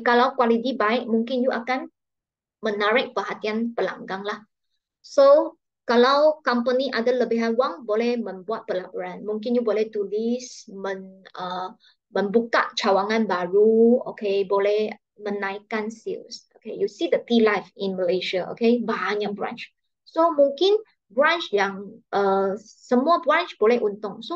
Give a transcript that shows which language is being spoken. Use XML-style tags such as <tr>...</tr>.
<ms>Kalau kualiti baik, mungkin you akan menarik perhatian pelanggan lah. So, kalau company ada lebihan wang, boleh membuat pelaburan. Mungkin you boleh tulis membuka cawangan baru, okay, boleh menaikkan sales.</ms> <en>Okay, you see the T Life in Malaysia, okay,</en> <ms>banyak branch. So, mungkin branch yang semua branch boleh untung.</ms>